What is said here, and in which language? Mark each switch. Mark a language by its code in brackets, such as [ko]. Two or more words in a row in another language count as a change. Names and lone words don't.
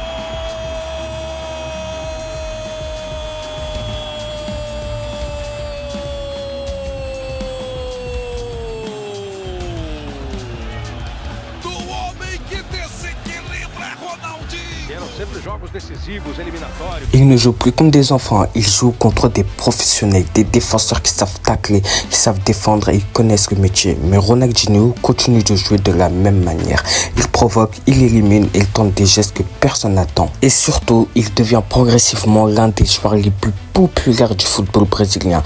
[pt] Do homem que desequilibra, Ronaldinho! Eram sempre jogos decisivos, eliminatórios. [fr] Il ne joue plus comme des enfants, il joue contre des professionnels, des défenseurs qui savent tacler, qui savent défendre et ils connaissent le métier. Mais Ronaldinho continue de jouer de la même manière. Il provoque, il élimine, il tente des gestes que personne n'attend. Et surtout, il devient progressivement l'un des joueurs les plus populaires du football brésilien.